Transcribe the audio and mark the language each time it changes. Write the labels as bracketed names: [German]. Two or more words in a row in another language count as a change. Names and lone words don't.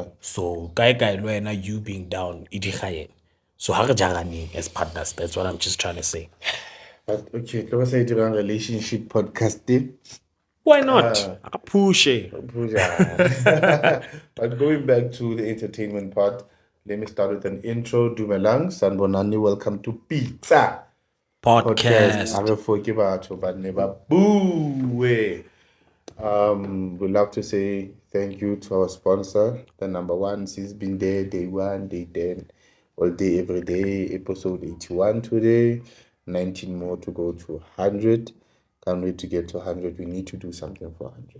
[English] So, you being down, so as partners, that's what I'm just trying to say. But okay, let's say during relationship podcast. Why not? I push it. But going back to the entertainment part, let me start with an intro. Dumelang, Sanbonani, welcome to Pizza Podcast. [Tswana] Arefoke batho ba ne ba bue. [English] We'd love to say thank you to our sponsor, the number one. She's been there day one, day 10, all day, every day. Episode 81 today, 19 more to go to 100. Can't wait to get to 100. We need to do something for 100.